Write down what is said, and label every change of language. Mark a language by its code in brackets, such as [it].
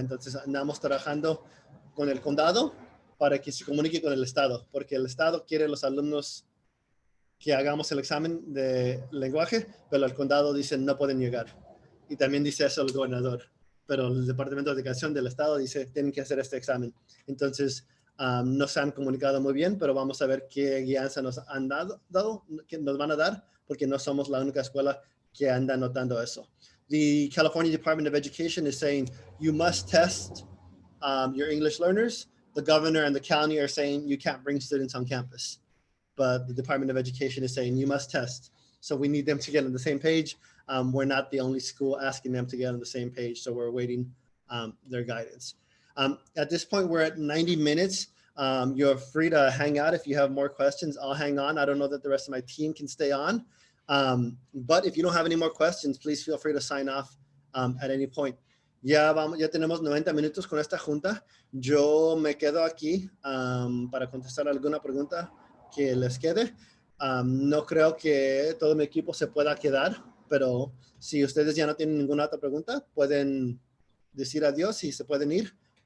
[es] Entonces andamos trabajando con el condado para que se comunique con el Estado, porque el Estado quiere los alumnos que hagamos el examen de lenguaje, pero el condado dice no pueden llegar. Y también dice eso el gobernador, pero el Departamento de Educación del Estado dice tienen que hacer este examen. Entonces, no se han comunicado muy bien, pero vamos a ver qué guianza nos han dado, que nos van a dar, porque no somos la única escuela que anda notando eso. [en] The California Department of Education is saying you must test your English learners. The governor and the county are saying you can't bring students on campus. But the Department of Education is saying you must test. So we need them to get on the same page. We're not the only school asking them to get on the same page. So we're awaiting their guidance. At this point, we're at 90 minutes. You're free to hang out if you have more questions. I'll hang on. I don't know that the rest of my team can stay on. But if you don't have any more questions, please feel free to sign off at any point. [es] Ya tenemos 90 minutos con esta junta. Yo me quedo aquí para contestar alguna pregunta que les quede. No creo que todo mi equipo se pueda quedar, pero si ustedes ya no tienen ninguna otra pregunta, pueden decir adiós y se pueden ir.